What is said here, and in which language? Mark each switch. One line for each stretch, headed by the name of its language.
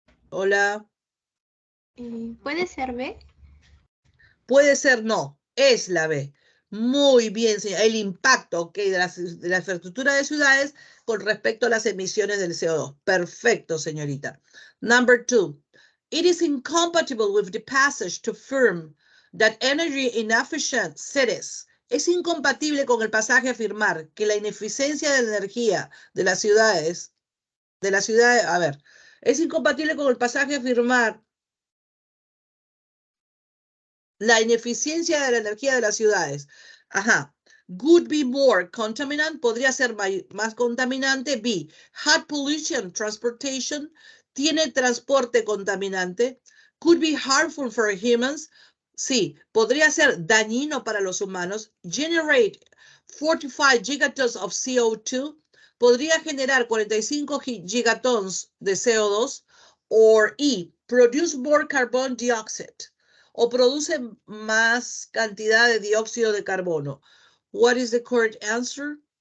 Spanish: Hola. ¿Puede ser B? Puede ser no, es la B. Muy bien, señor. El impacto, okay, de la infraestructura de ciudades con respecto a las emisiones del CO2. Perfecto, señorita.
English: Number 2. It is incompatible with the passage to affirm that energy inefficient cities.
Spanish: Es incompatible con el pasaje a afirmar que la ineficiencia de la energía de las ciudades, a ver, es incompatible con el pasaje a afirmar la ineficiencia de la energía de las ciudades. Ajá.
English: Would be more contaminant,
Spanish: podría ser más contaminante.
English: B, hot pollution transportation,
Spanish: tiene transporte contaminante.
English: Could be harmful for humans.
Spanish: Sí, podría ser dañino para los humanos.
English: Generate 45 gigatons of CO2,
Spanish: podría generar 45 gigatons de CO2.
English: Or E, produce more carbon dioxide,
Spanish: o produce más cantidad de dióxido de carbono.
English: What is the correct answer?